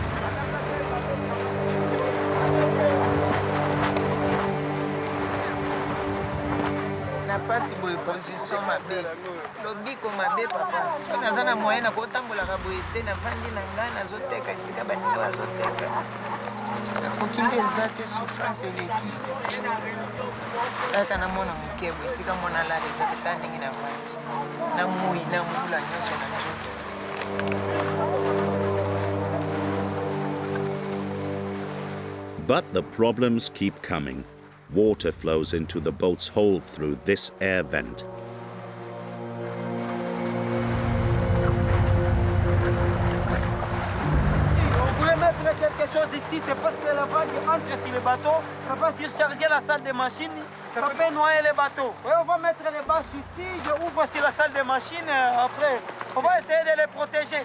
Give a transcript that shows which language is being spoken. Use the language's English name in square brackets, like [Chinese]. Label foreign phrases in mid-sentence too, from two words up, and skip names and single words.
[Lingala] na pasi boye position mabe lobiko mabe papa so naza na moyen na kotambolaka boye te navandi na ngai nazoteka esika baninga bazoteka nakoki nde eza te souffrance eleki kaka namona moke boye esika mona lala eza te ta ndenge navandi na moi na mbula nyonso na nzoto. [English] But the problems keep coming. Water flows into the boat's hold through this air vent. [French] Quelque chose ici, c'est parce que la vague entre sur le bateau, ça va surcharger la salle de machine, ça peut noyer le bateau. Ouais, on va mettre les bâches ici, je ouvre sur la salle de machine, après, on va essayer de les protéger.